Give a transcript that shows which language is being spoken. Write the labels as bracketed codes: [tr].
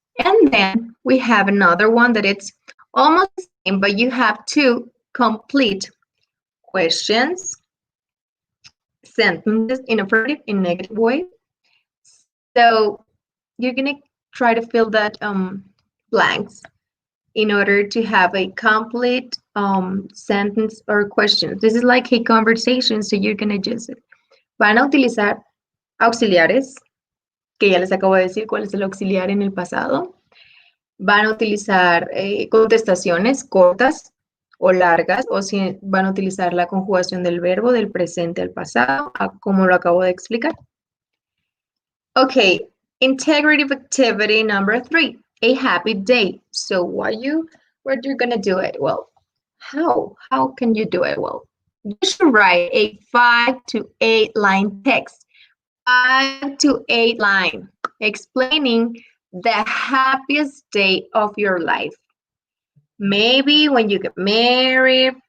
[en] And then we have another one that it's almost the same, but you have to complete questions, sentences in affirmative, in negative way. So you're going to try to fill that blanks in order to have a complete sentence or question. This is like a conversation, so you're going to use it. [es] Van a utilizar auxiliares, que ya les acabo de decir cuál es el auxiliar en el pasado. Van a utilizar contestaciones cortas o largas, o si van a utilizar la conjugación del verbo del presente al pasado, como lo acabo de explicar. [en] Okay, integrative activity number 3, a happy day. So what you're gonna do it? Well, how can you do it? Well, you should write a 5 to 8 line text, 5 to 8 line, explaining the happiest day of your life. Maybe when you get married,